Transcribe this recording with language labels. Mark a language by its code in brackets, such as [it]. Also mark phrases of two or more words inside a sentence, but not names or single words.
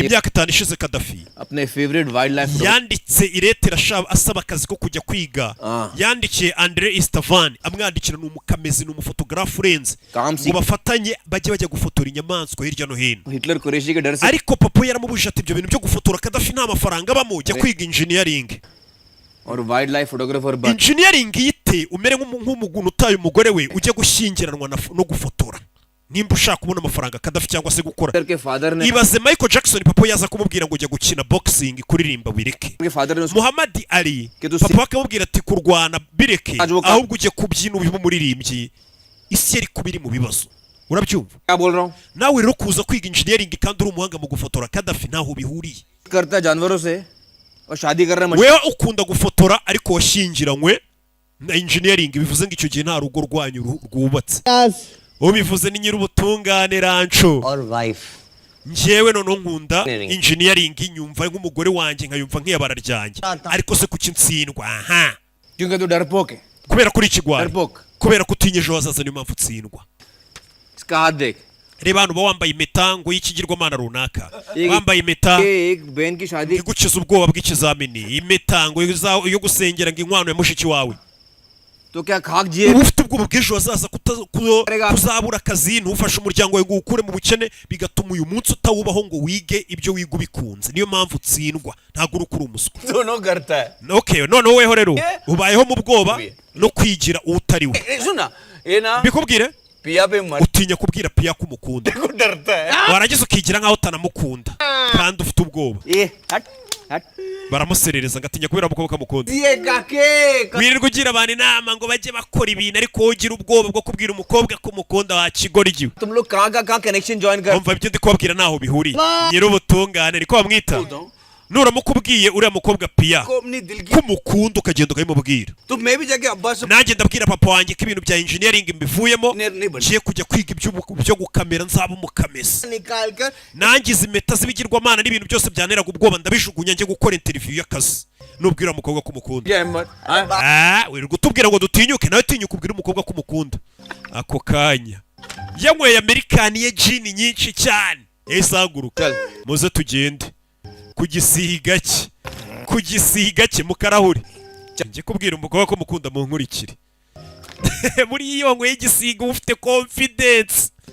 [rw] Imyaka 5 ishize Kadafi [en] अपने favorite wildlife [rw] yanditse iretera asaba akazi ko kujya kwiga. Yandikiye Andre Istavan amwandikira n'umukamezi n'umufotographe urenze ngo bafatanye bajya gufotora inyamaswa hirya no hino. [hi] हिटलर कुरैशी के डर से [rw] Ariko papa yaramubujije ati ibyo bintu byo gufotora Kadafi nta mafaranga abamo, jya kwiga engineering. [en] और wildlife photographer बन [rw] Engineering yite umere nk'umuntu utaye umugore we ujya gushyingiranwa no gufotora. Nimba ushaka kubona amafaranga Kadafi cyangwa se gukora. [hi] के फादर ने [rw] Ibaze Michael Jackson papa yaza kumubwira ngo ujya gukina boxing kuririmba bireke. [hi] के फादर ने उसको [rw] Muhammad Ali papa akamubwira ati kurwana bireke ahubwo ujye kubyina ubihe umuririmbyi. Isi yari kubiri mu bibazo. Urabyumva? [hi] क्या बोल रहा हूँ [rw] Nawe rero kuza kwiga engineering kandi uri umuhanga mu gufotora Kadafi ntaho bihuriye. [hi] करता है जानवरों से और शादी कर रहा है [rw] Wewe ukunda gufotora ariko washyingiranywe na engineering bivuze ngo icyo gihe nta rugo rwanyu rwubatse. Ubivuze ni nyir'ubutungane rancho. [hi] और वाइफ [rw] Njyewe noneho nkunda engineering nyumva nk'umugore wanjye nkayumva nk'iyabara ryanjye. Ariko se kuki ntsindwa? Aha. [hi] क्योंकि तू डरपोक है [rw] Kubera kuri ikigwari. [hi] डरपोक [rw] Kubera kutinye ejo hazaza niyo mpamvu utsindwa. [hi] इसका हाथ देख [rw] Reba hano uba wambaye impeta ngo y'ikigirwamana runaka. Wambaye impeta [hi] एक बहन की शादी [rw] igukiza ubwoba bw'ikizamini. Impeta ngo yo gusengera ngo inkwano ya mushiki wawe. [hi] तो क्या खाक जिए [rw] Ufite ubwoba bw'ejo hazaza kuzabura akazi ntufashe umuryango wawe ngo ukure mu bukene bigatuma uyu munsi utawubaho ngo wige ibyo wiga ubikunze. Niyo mpamvu utsindwa ntabwo uri kuri umuswa. [hi] दोनों करता है [rw] Okay, noneho weho rero ubayeho mu bwoba no kwigira utari we. [hi] सुना ये ना [rw] Bikubwire [hi] पिया पे मर [rw] utinya kubwira Pia ko umukunda. [hi] को डरता है [rw] Warangiza ukigira nkaho utanamukunda kandi ufite ubwoba. [hi] ये हट हट [rw] Baramuserereza ngatinya kubera umukobwa kamukunda. [hi] ये काके [rw] Wirirwa ugira abantu inama ngo bajye bakora ibintu ariko wowe ugira ubwoba bwo kubwira umukobwa ko umukunda wakigora igiwe. [hi] तुम लोग कहाँ [en] connection join [hi] कर [rw] Umva ibyo ndi kubabwira ntaho bihuriye. Nyir'ubutungane niko bamwita. Nuramuka ubwiye uriya mukobwa Pia [hi] को अपनी दिल की [rw] ko umukunda ukagenda ukabimubwira. [hi] तो मैं भी जाके अब्बा से [rw] Nanjye ndabwira papa wanjye ko ibintu bya engineering mbivuyemo [hi] नहीं बन [rw] ngiye kujya kwiga ibyo gukamera nzaba umukamesa. [hi] निकाल कर [rw] Nanjye izi impeta z'ibigirwamana n'ibintu byose byanteraga ubwoba ndabijugunya njye gukora interview y'akazi. Nubwira umukobwa ko umukunda. [hi] ये अहमद [rw] Wirirwa utubwira ngo dutinyuke nawe tinyuka ubwira umukobwa ko umukunda. Ako kanya yanyweye Amerikani ye jini nyinshi cyane. Esaguruka. Muze tugende. Kugisiga cye mu karahuri. Njye kubwira umukobwa ko mukunda mu nkurikire. Muri iyo nyweye igisiga ufite confidence.